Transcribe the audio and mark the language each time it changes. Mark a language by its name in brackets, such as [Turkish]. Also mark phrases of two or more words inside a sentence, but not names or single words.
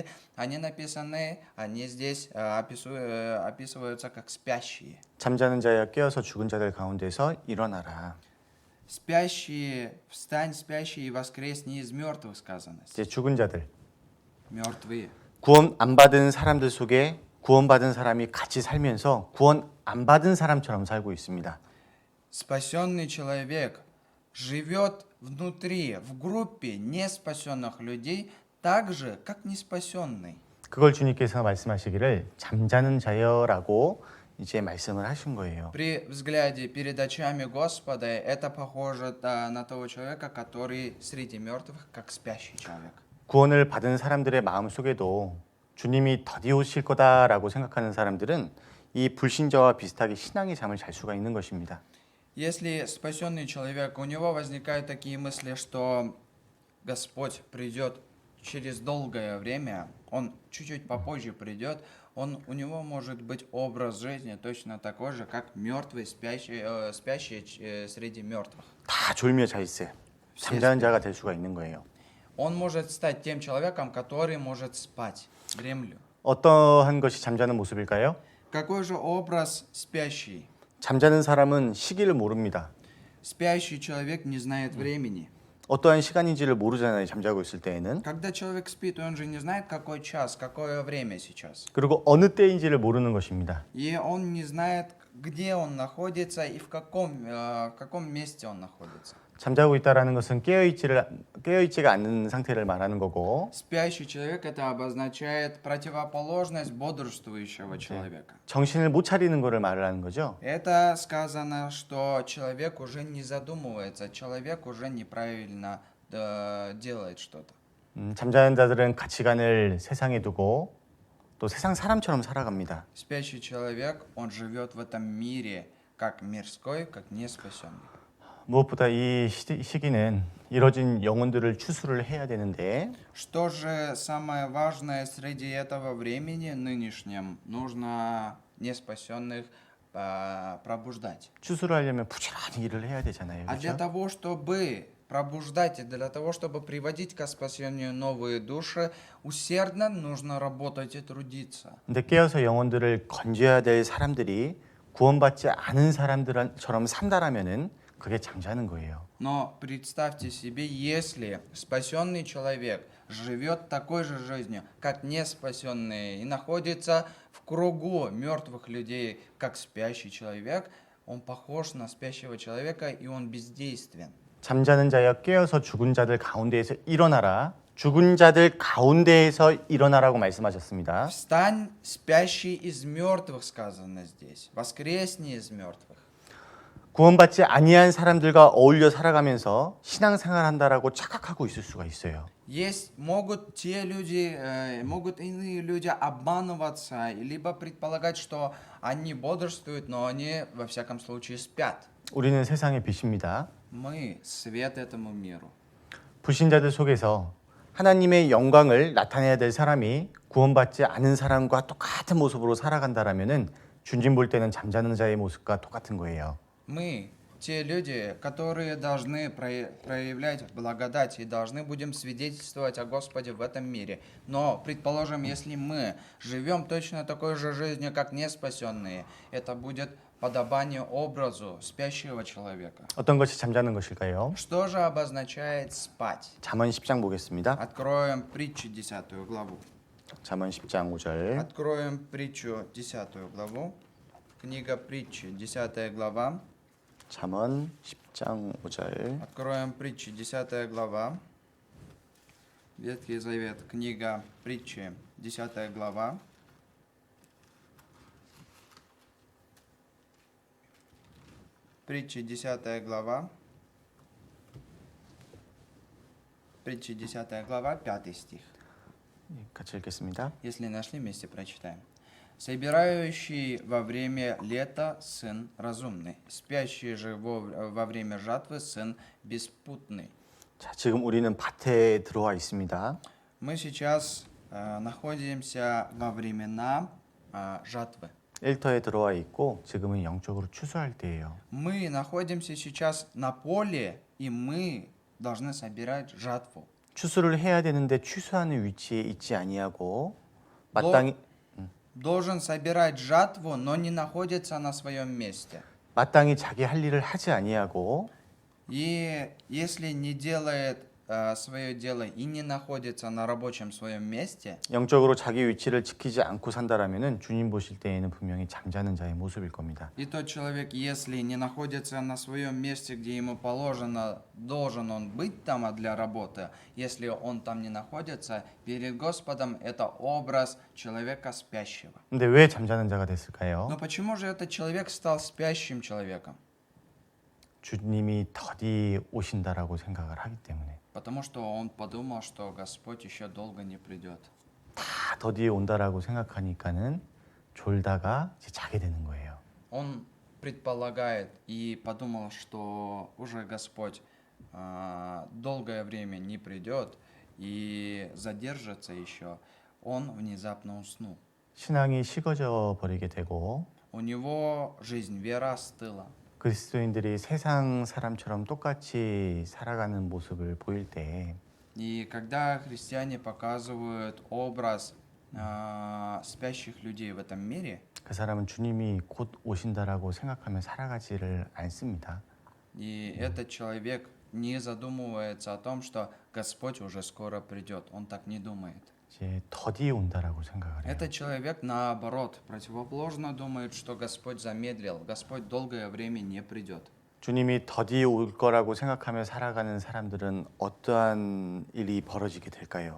[Russian] Они написаны, они здесь описываются как спящие. [Korean] 잠자는 자야 깨어서 죽은 자들 가운데서 일어나라. [Russian] Спящие, встань, спящие, и воскресни из мертвых, сказано. [Korean] 이제 죽은 자들, [Russian] Мертвые. [Korean] 구원 안 받은 사람들 속에 구원받은 사람이 같이 살면서 구원 안 받은 사람처럼 살고 있습니다. [Russian] Спасенный человек живет внутри, в группе неспасенных людей, так же, как неспасенный. [Korean] 그걸 주님께서 말씀하시기를 잠자는 자여라고 이제 말씀을 하신 거예요. [Russian] При взгляде перед очами Господа это похоже на того человека, который среди мертвых, как спящий человек. [Korean] 구원을 받은 사람들의 마음 속에도 주님이 더디 오실 거다라고 생각하는 사람들은 이 불신자와 비슷하게 신앙의 잠을 잘 수가 있는 것입니다. [Russian] Если спасенный человек, у него возникают такие мысли, что Господь придет через долгое время, он чуть-чуть попозже придет, у него может быть образ жизни точно такой же, как мертвый, спящий среди мертвых. [Korean] 다 졸며 자 있어요. 잠자는 자가 될 수가 있는 거예요. [Russian] Он может стать тем человеком, который может спать, дремлю. [Korean] 어떠한 것이 잠자는 모습일까요? [Russian] Какой же образ спящий? [Korean] 잠자는 사람은 시기를 모릅니다. [Russian] Спящий человек не знает времени. [Korean] 어떠한 시간인지를 모르잖아요. 잠자고 있을 때에는. [Russian] Когда человек спит, он же не знает, какой час, какое время сейчас. [Korean] 그리고 어느 때인지를 모르는 것입니다. [Russian] И он не знает, где он находится и в каком месте он находится. [Korean] 잠자고 있다라는 것은 깨어있지가 않는 상태를 말하는 거고 [Russian] Спящий человек это обозначает противоположность бодрствующего человека. [Korean] 정신을 못 차리는 거를 말을 하는 거죠. [Russian] Это сказано, что человек уже не задумывается, человек уже неправильно делает что-то. [Korean] 잠자는 자들은 가치관을 세상에 두고 또 세상 사람처럼 살아갑니다. [Russian] Спящий человек, он живет в этом мире, как мирской, как неспасенный. [Korean] 무엇보다 이 시기는 이뤄진 영혼들을 추수를 해야 되는데 [Russian] Что же самое важное среди этого времени нынешнем? Нужно неспасенных пробуждать. [Korean] 추수를 하려면 부지런히 일을 해야 되잖아요. [Russian] А для [Korean] 그렇죠? [Russian] того, чтобы пробуждать и для того, чтобы приводить к спасению новые души, усердно нужно работать и трудиться. [Korean] 근데 깨어서 영혼들을 건져야 될 사람들이 구원받지 않은 사람들처럼 산다라면은 그게 잠자는 거예요. [Russian] Но представьте себе, если спасенный человек живет такой же жизнью, как неспасенные, и находится в кругу мертвых людей, как спящий человек, он похож на спящего человека, и он бездействен. [Korean] 잠자는 자여 깨어서 죽은 자들 가운데에서 일어나라. 죽은 자들 가운데에서 일어나라고 말씀하셨습니다. [Russian] Встань, спящий из мертвых, сказано здесь. Воскресни из мертвых. [Korean] 구원받지 아니한 사람들과 어울려 살아가면서 신앙생활한다라고 착각하고 있을 수가 있어요. [Russian] Могут те люди, могут иные люди обманываться, либо предполагать, что они бодрствуют, но они во всяком случае спят. [Korean] 우리는 세상의 빛입니다. [Russian] Мы свет этому миру. [Korean] 불신자들 속에서 하나님의 영광을 나타내야 될 사람이 구원받지 않은 사람과 똑같은 모습으로 살아간다라면은 주님 볼 때는 잠자는 자의 모습과 똑같은 거예요. [Russian] Мы те люди, которые должны проявлять благодать и должны будем свидетельствовать о Господе в этом мире. Но, предположим, если мы живем точно такой же жизнью, как неспасенные, это будет подобание образу спящего человека. [Korean] 어떤 것이 잠자는 것일까요? [Russian] Что же обозначает спать? [Korean] 잠언 10장 보겠습니다. [Russian] Откроем притчу 10 главу. [Korean] 잠언 10장 5절. [Russian] Откроем притчу 10 главу. Книга притчи, 10 глава. [Korean] 잠언 10장 5절. [Russian] Откроем притчи, 10 глава. Ветхий Завет, книга притчи, 10 глава. Притчи, 10 глава. Притчи, 10 глава, 5 стих. [Korean] 같이 읽겠습니다. [Russian] Если нашли, вместе прочитаем. Собирающий во время лета сын разумный, спящий же во время жатвы сын беспутный. [Korean] 자, 지금 우리는 밭에 들어와 있습니다. [Russian] Мы сейчас находимся во времена жатвы. [Korean] 일터에 들어와 있고 지금은 영적으로 추수할 때예요. [Russian] Мы находимся сейчас на поле, и мы должны собирать жатву. [Korean] 추수를 해야 되는데 추수하는 위치에 있지 아니하고 마땅히 [Russian] Должен собирать жатву, но не находится на своем месте. [Korean] 마땅히 자기 할 일을 하지 아니하고 [Russian] И если не делает свое дело и не находится на рабочем своем месте, [Korean] 영적으로 자기 위치를 지키지 않고 산다라면은 주님 보실 때에는 분명히 잠자는 자의 모습일 겁니다. [Russian] и тот человек, если не находится на своем месте, где ему положено, должен он быть там для работы, если он там не находится, перед Господом это образ человека спящего. [Korean] 근데 왜 잠자는 자가 됐을까요? [Russian] Но почему же этот человек стал спящим человеком? [Korean] 주님이 더디 오신다라고 생각을 하기 때문에 [Russian] Потому что он подумал, что Господь еще долго не придет. [Korean] 다 더디 온다라고 생각하니까는 졸다가 이제 자게 되는 거예요. [Russian] Он предполагает и подумал, что уже Господь долгое время не придет и задержится еще. Он внезапно уснул. [Korean] 신앙이 식어져 버리게 되고 [Russian] У него жизнь, вера остыла. [Korean] 그리스도인들이 세상 사람처럼 똑같이 살아가는 모습을 보일 때 [Russian] И когда христиане показывают образ спящих людей в этом мире, [Korean] 그 사람은 주님이 곧 오신다라고 생각하며 살아가지를 않습니다. [Russian] и этот человек не задумывается о том, что Господь уже скоро придет. Он так не думает. [Korean] 이제 더디 온다라고 생각을 해요. [Russian] Этот человек, наоборот, противоположно думает, что Господь замедлил, Господь долгое время не придет. [Korean] 주님이 더디 올 거라고 생각하며 살아가는 사람들은 어떠한 일이 벌어지게 될까요?